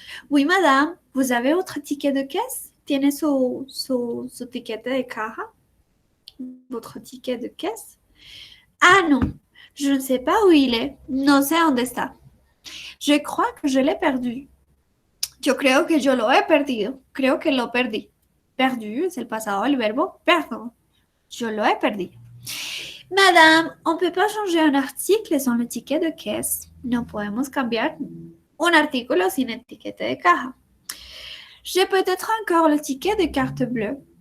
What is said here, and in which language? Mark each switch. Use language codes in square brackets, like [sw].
[fr] Oui, madame, vous avez votre ticket de caisse? [es] ¿Tiene su ticket de caja? [fr] Votre ticket de caisse? Ah non, je ne sais pas où il est. [es] No sé dónde está. [fr] Je crois que je l'ai perdu. [es] Yo creo que yo lo he perdido. Creo que lo perdí. Perdu es el pasado del verbo perdre. Yo lo he perdido. [fr] Madame, on ne peut pas changer un article sans le ticket de caisse. [es] No podemos cambiar un artículo sin etiqueta de caja. [fr] J'ai peut-être encore le ticket de carte bleue.